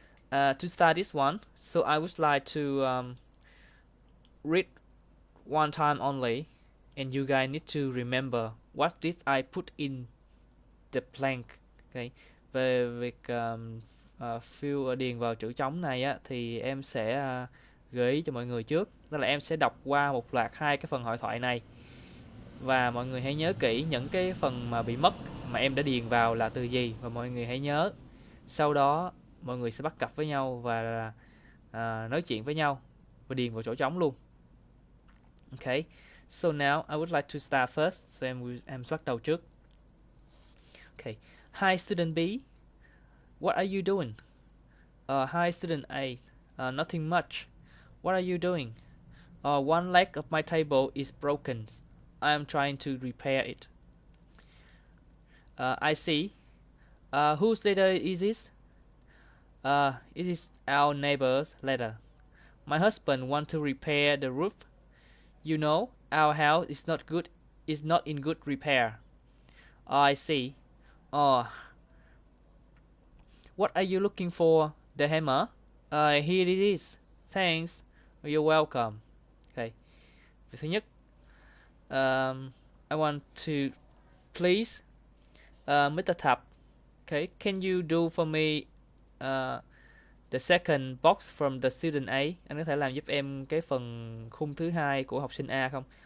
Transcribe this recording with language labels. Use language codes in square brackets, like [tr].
[en] To start this one, so I would like to read one time only, and you guys need to remember what did I put in the blank. [vi] Okay, về việc fill điền vào chữ trống này á, thì em sẽ gợi ý cho mọi người trước, đó là em sẽ đọc qua một loạt hai cái phần hội thoại này, và mọi người hãy nhớ kỹ những cái phần mà bị mất mà em đã điền vào là từ gì, và mọi người hãy nhớ. Sau đó mọi người sẽ bắt cặp với nhau và nói chuyện với nhau và điền vào chỗ trống luôn. [en] Okay, so now I would like to start first. So [vi] em bắt đầu trước. [en] Okay, hi student B, what are you doing? Hi student A, nothing much. What are you doing? One leg of my table is broken. I am trying to repair it. I see. Whose letter is this? It is our neighbor's letter. My husband wants to repair the roof. You know, our house is not in good repair. I see. What are you looking for? The hammer? Here it is. Thanks. You're welcome. Okay. [vi] Việc thứ nhất, [en] I want to please, Mr. Thap. Okay, can you do for me the second box from the student A? [vi] Anh có thể làm giúp em cái phần khung thứ hai của học sinh A không?